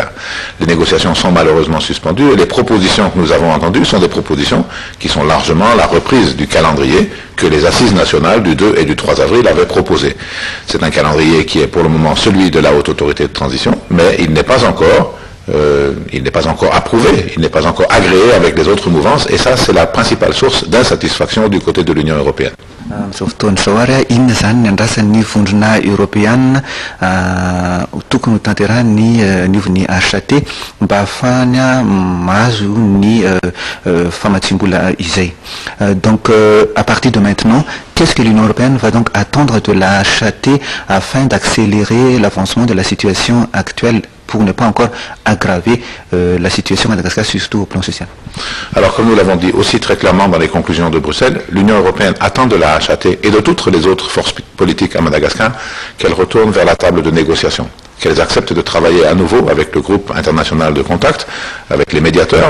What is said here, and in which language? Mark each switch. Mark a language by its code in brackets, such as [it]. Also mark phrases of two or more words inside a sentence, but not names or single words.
[fr] Les négociations sont malheureusement suspendues et les propositions que nous avons entendues sont des propositions qui sont largement la reprise du calendrier que les assises nationales du 2 et du 3 avril avaient proposé. C'est un calendrier qui est pour le moment celui de la haute autorité de transition, mais il n'est pas encore approuvé, il n'est pas encore agréé avec les autres mouvances, et ça c'est la principale source d'insatisfaction du côté de l'Union européenne. [mg] Amin'izao fotoana izao inona zany ny andrasan'ny vondrona européenne tokony ho tanterahany niovon'ny HT mba ahafahany mahazo ny famatsim-bola izay. [fr] Donc à partir de maintenant, qu'est-ce que l'Union européenne va donc attendre de la HT afin d'accélérer l'avancement de la situation actuelle pour ne pas encore aggraver la situation à Madagascar, surtout au plan social. Alors, comme nous l'avons dit aussi très clairement dans les conclusions de Bruxelles, l'Union européenne attend de la HAT et de toutes les autres forces politiques à Madagascar qu'elles retournent vers la table de négociation, qu'elles acceptent de travailler à nouveau avec le groupe international de contact, avec les médiateurs.